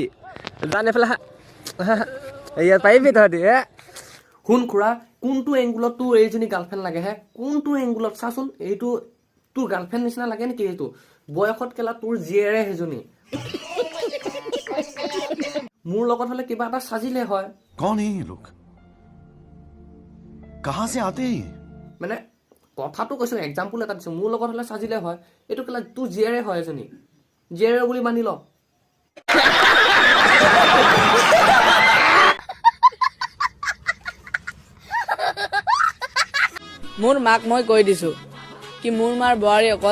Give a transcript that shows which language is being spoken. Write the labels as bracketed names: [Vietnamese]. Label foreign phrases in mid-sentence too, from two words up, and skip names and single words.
[Assamese] জান এইফালে ইয়াত পাৰিবি তহঁতি? শুন খুৰা, কোনটো এংগুলত তোৰ এইজনী গাৰ্লফ্ৰেণ্ড লাগে হে? কোনটো এংগুলত চাচোন, এইটো তোৰ গাৰ্লফ্ৰেণ্ড নিচিনা লাগে নেকি? এইটো বয়সত কেলা তোৰ জীয়েৰে সেইজনী। মোৰ লগত হ'লে কিবা এটা সাজিলে হয়। [Hindi] कौन है ये लोग? कहां से आते हैं? [Assamese] মানে কথাটো কৈছোঁ, এক্সাম্পল এটা দিছোঁ। মোৰ লগত হ'লে সাজিলে হয়। এইটো কেলা তোৰ জীয়েৰে হয় এজনী, জীয়েৰে বুলি মানি ল। মোৰ মাক মই কৈ দিছো কি মোৰ মাৰ বোৱাৰী অকল